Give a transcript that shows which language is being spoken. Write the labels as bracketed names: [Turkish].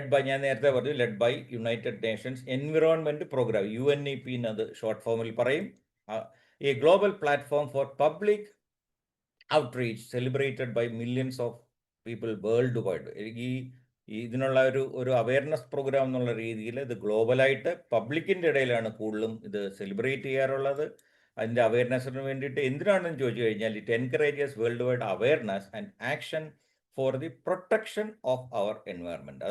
[Malayalam] ഞാൻ നേരത്തെ പറഞ്ഞു, led by United Nations environment programme, UNEP എന്നത് ഷോർട്ട് ഫോമിൽ പറയും. [English] a global platform for public outreach celebrated by millions of people worldwide. [Malayalam] ഇതിനുള്ള ഒരു അവയർനെസ് പ്രോഗ്രാം എന്നുള്ള രീതിയിൽ ഇത് ഗ്ലോബലായിട്ട് പബ്ലിക്കിൻ്റെ ഇടയിലാണ് കൂടുതലും ഇത് സെലിബ്രേറ്റ് ചെയ്യാറുള്ളത്. അതിൻ്റെ അവയർനെസ്സിന് വേണ്ടിയിട്ട് എന്തിനാണെന്ന് ചോദിച്ചു കഴിഞ്ഞാൽ [English] It encourages world wide awareness and action for the protection of our environment.